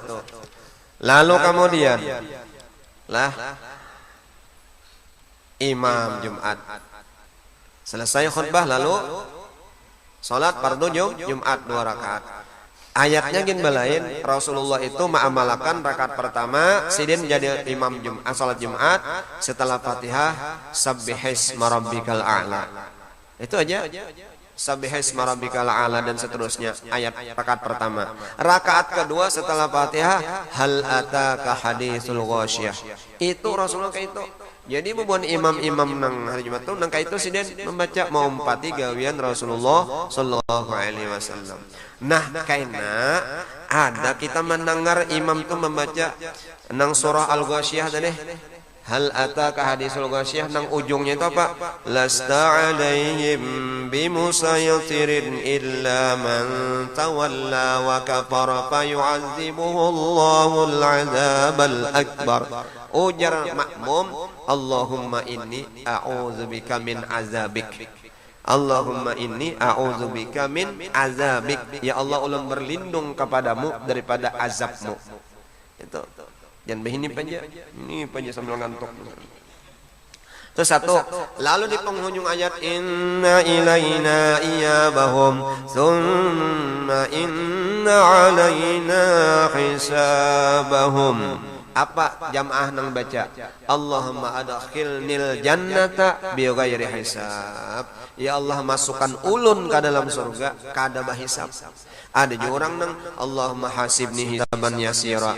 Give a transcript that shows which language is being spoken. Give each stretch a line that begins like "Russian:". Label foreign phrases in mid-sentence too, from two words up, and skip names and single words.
Indonesian: Lalu kemudian lah imam Jumat selesai khutbah, lalu salat fardu Jumat 2 rakaat.
Banjar: Ayatnya gin balain, Rasulullah itu ma'amalakan rakaat pertama sidin jadi imam Jumat, salat Jumat, setelah Fatihah
Arabic: سبح اسم ربك الأعلى.
Indonesian: Itu aja.
Arabic: سبح اسم ربك الأعلى
Indonesian: dan seterusnya, ayat rakaat pertama. Rakaat kedua setelah Fatihah,
Arabic: هل أتاك حديث الغاشية.
Banjar: Itu Rasulullah kayak itu. Jadi bubuan imam-imam nang hari Jumat tuh nang kayak itu sidin membaca maumpati gawian Rasulullah
Arabic: صلى الله عليه وسلم.
Banjar: Nah, karena ada kita mendengar imam tuh membaca nang surah Al-Ghasyiyah tadi.
Arabic: هل أتاك حديث الغاشية,
Banjar: nang ujungnya itu apa?
Arabic: لست عليهم بمسيطر إلا من تولى وكفر فيعذبه الله العذاب الأكبر.
Banjar: Ujar makmum,
Arabic: اللهم إني أعوذ بك من عذابك. اللهم إني أعوذ بك من عذابك.
Indonesian: Ya Allah,
Banjar: ulun berlindung kepadamu daripada azabmu.
Indonesian: Itu. Jangan begini aja sambil ngantuk. Terus satu, lalu di penghujung ayat
Arabic: إن إلينا إيابهم ثم إن علينا حسابهم.
Banjar: Apa jamaah nang baca?
Arabic: اللهم أدخلني الجنة بغير حساب.
Banjar: Ya Allah masukkan ulun ke dalam surga kada bahisab. Ada juga orang nang
Arabic: اللهم حاسبني حسابا يسيرا.